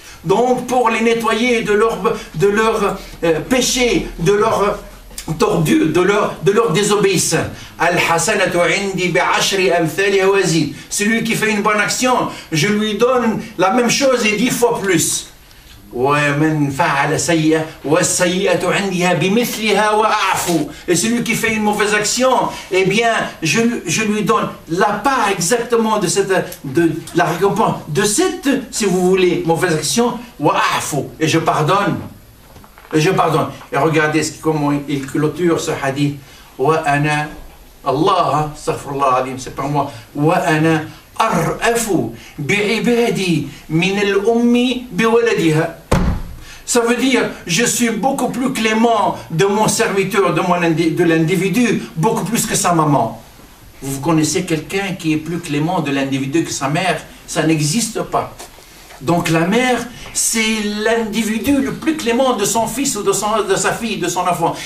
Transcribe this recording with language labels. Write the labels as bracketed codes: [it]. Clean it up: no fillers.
[fr] Donc pour les nettoyer de leur péché, de leur tordu, de leur désobéissance. [ar] Al-hasanatu indi bi'ashri amthaliha wa zid. [fr] Celui qui fait une bonne action, je lui donne la même chose et 10 fois plus. [ar] ومن فعل سيئة والسيئة عندها بمثلها وأعفو. [fr] Et celui qui fait une mauvaise action, eh bien, je lui donne la part exactement de la récompense de cette, si vous voulez, mauvaise action, [ar] وأعفو. [fr] Et je pardonne. Et je pardonne. Et regardez comment il clôture ce hadith. [ar] وأنا [fr] Allah, astaghfirullah al-azim, c'est pas moi. [ar] وأنا أرأف بعبادي من الأم بولدها. [fr] Ça veut dire, je suis beaucoup plus clément de mon serviteur, de l'individu, beaucoup plus que sa maman. Vous connaissez quelqu'un qui est plus clément de l'individu que sa mère? Ça n'existe pas. Donc la mère, c'est l'individu le plus clément de son fils ou de sa fille, de son enfant.